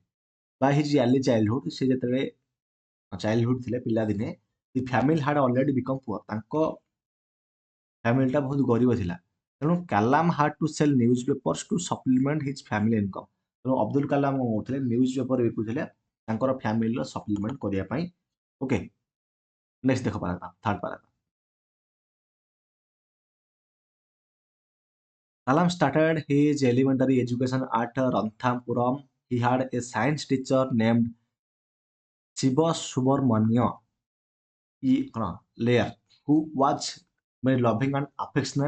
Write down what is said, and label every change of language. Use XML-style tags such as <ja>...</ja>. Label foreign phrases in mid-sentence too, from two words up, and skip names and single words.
<en>by his early childhood,</en> <or>ସେ ଯେତେବେଳେ ଚାଇଲ୍ଡହୁଡ୍ ଥିଲେ, ପିଲାଦିନେ,</or> <en>the family had already become poor,</en> <or>ତାଙ୍କ ଫ୍ୟାମିଲିଟା ବହୁତ ଗରିବ ଥିଲା।</or> <en>ତେଣୁ Kalam had to sell newspapers to supplement his family income.</en> <or>ତେଣୁ ଅବଦୁଲ କାଲାମ କଣ କରୁଥିଲେ, ନ୍ୟୁଜ୍ ପେପର ବିକୁଥିଲେ ତାଙ୍କର ଫ୍ୟାମିଲିର ସପ୍ଲିମେଣ୍ଟ କରିବା ପାଇଁ।</or> <en>okay, next ଦେଖ paragraph, third paragraph. Kalam started his elementary education at Ranthapuram. He had a science teacher named Shiva Subramanya Layer, who was very loving and affectionate.</en>